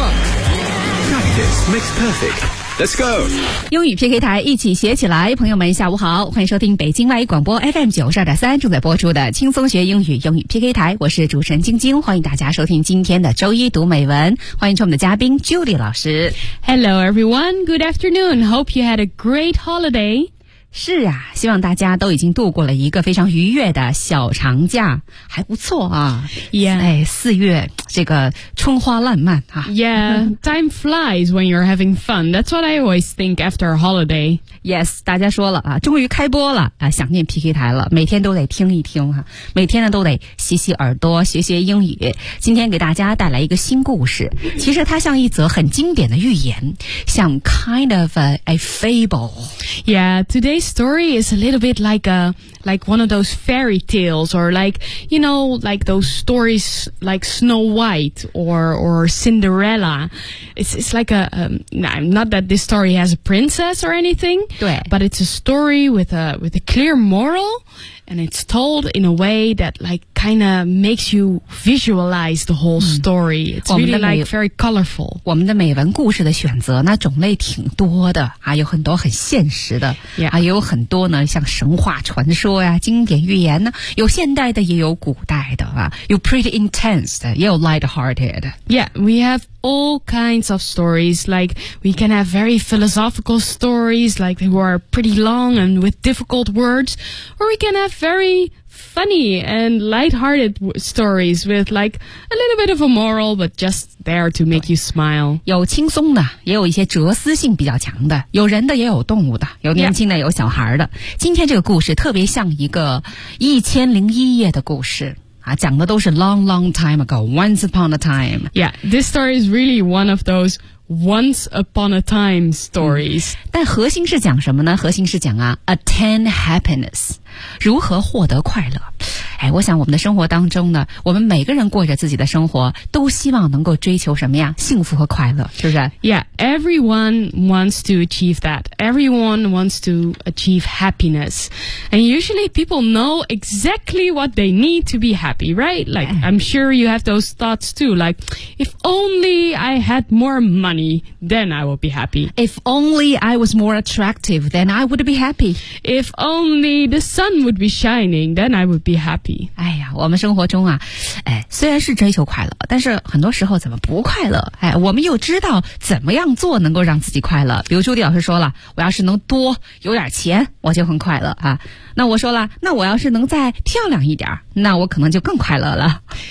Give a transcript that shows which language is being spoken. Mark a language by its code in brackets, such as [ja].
[en] Practice makes perfect. Let's go! [zh] 英语 PK 台一起学起来，朋友们下午好，欢迎收听北京外语广播 FM92.3 正在播出的轻松学英语英语 PK 台，我是主持人晶晶，欢迎大家收听今天的周一读美文，欢迎出我们的嘉宾 Judy 老师。 [en] Hello everyone, good afternoon, hope you had a great holiday. [zh] 是啊，希望大家都已经度过了一个非常愉悦的小长假，还不错啊。 [en] Yeah. [zh] 哎，四月。这个春花烂漫啊 [en] Yeah, time flies when you're having fun. That's what I always think after a holiday. [zh] Yes, 大家说了啊，终于开播了啊，想念 PK 台了，每天都得听一听啊，每天呢都得洗洗耳朵，学学英语。今天给大家带来一个新故事，其实它像一则很经典的寓言，像 [en] kind of a fable. Yeah, today's story is a little bit like one of those fairy tales or like, you know, like those stories like Snow White or Cinderella. It's like not that this story has a princess or anything, but it's a story with a clear moral and it's told in a way that like kind of makes you visualize the whole story. It's really like very colorful. [zh] 我们的美文故事的选择那种类挺多的啊，有很多很现实的、 [en] yeah. [zh] 啊，也有很多呢像神话传说呀、经典寓言呢，有现代的也有古代的啊，有 [en] pretty intense [zh] 的，也有 [en] light-hearted. Yeah, we have all kinds of stories. Like we can have very philosophical stories, like who are pretty long and with difficult words, or we can have very funny and light-hearted stories with like a little bit of a moral, but just there to make you smile. [zh] 有轻松的，也有一些哲思性比较强的，有人的，也有动物的，有年轻的，有小孩的。今天这个故事特别像一个1001夜的故事。讲的都是 [en] long long time ago, once upon a time. Yeah, this story is really one of those once upon a time stories. [zh] 但核心是讲什么呢？核心是讲啊 [en] attain happiness, [zh] 如何获得快乐。哎，我想我们的生活当中呢，我们每个人过着自己的生活，都希望能够追求什么呀？幸福和快乐，是不是？ [en] Yeah, everyone wants to achieve that. Everyone wants to achieve happiness. And usually people know exactly what they need to be happy, right? Like, I'm sure you have those thoughts too. Like, if only I had more money, then I would be happy. If only I was more attractive, then I would be happy. If only the sun would be shining, then I would be happy. [zh] 哎呀，我们生活中啊，哎，虽然是追求快乐，但是很多时候怎么不快乐？哎，我们又知道怎么样做能够让自己快乐。比如朱迪老师说了，我要是能多有点钱，我就很快乐啊。那我说了，那我要是能再漂亮一点，那我可能就更快乐了。